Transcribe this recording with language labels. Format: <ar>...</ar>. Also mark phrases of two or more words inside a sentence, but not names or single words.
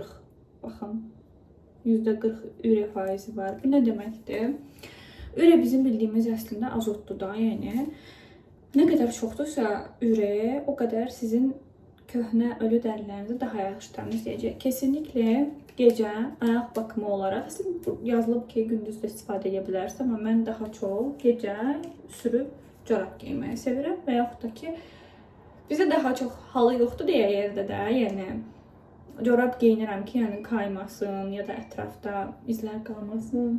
<tr>Bakın. %40 üre faizi var. Bu ne demektir? Üre bizim bildiğimiz aslında azotlu da, yani.</tr> <az>Ne kadar çoxdursa üre, o kadar sizin köhnə ölü dərilərinizi daha yaxşı təmizləyəcək.</az> <tr>Kesinlikle gece ayak bakımı olarak, aslında</tr> <az>yazılıb ki, gündüz də istifadə edə bilərsiniz, amma mən daha çox gece sürüb corab geyməyi sevirəm və yaxud da ki, bizə daha çox halı yoxdur deyə yerdə də, yəni corab geyinirəm ki, yəni kaymasın ya da ətrafda izlər qalmasın.</az>